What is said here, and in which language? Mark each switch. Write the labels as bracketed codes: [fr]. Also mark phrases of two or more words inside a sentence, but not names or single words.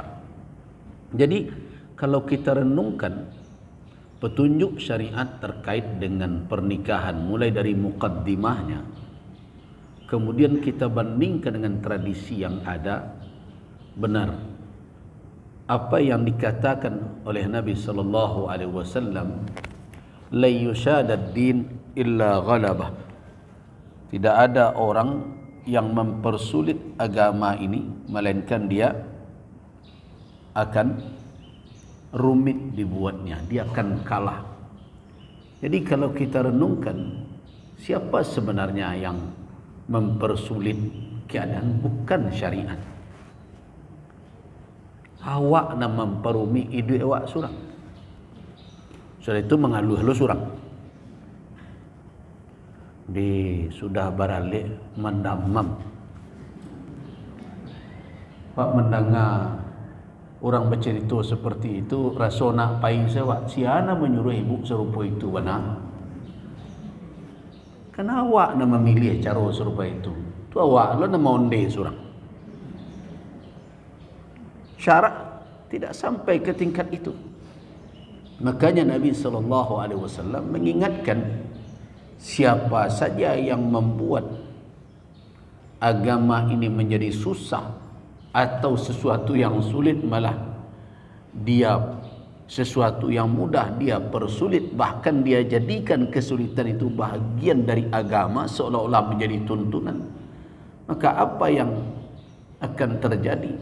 [id] Jadi kalau kita renungkan petunjuk syariat terkait dengan pernikahan mulai dari muqaddimahnya, kemudian kita bandingkan dengan tradisi yang ada, benar apa yang dikatakan oleh Nabi [ar] صلى الله عليه وسلم, لا يشاد الدين إلا غلبه. [id] Tidak ada orang yang mempersulit agama ini melainkan dia akan rumit dibuatnya, dia akan kalah. Jadi kalau kita renungkan, siapa sebenarnya yang mempersulit keadaan? Bukan syariat. [min] Awak nak memperumi hidup awak surang. Sudah itu mengaluh-aluh surang. Sudah baralik mendamam. [id] Pak mendengar orang bercerita seperti itu, rasa nak [min] paing sewak. [id] Siapa menyuruh ibu serupa itu benar? Kan awak nak memilih cara serupa itu. [min] Tu awak lo nak monde surang. [id] Syarak tidak sampai ke tingkat itu. Makanya Nabi SAW mengingatkan, siapa saja yang membuat agama ini menjadi susah atau sesuatu yang sulit, malah dia sesuatu yang mudah dia persulit, bahkan dia jadikan kesulitan itu bahagian dari agama seolah-olah menjadi tuntunan, maka apa yang akan terjadi?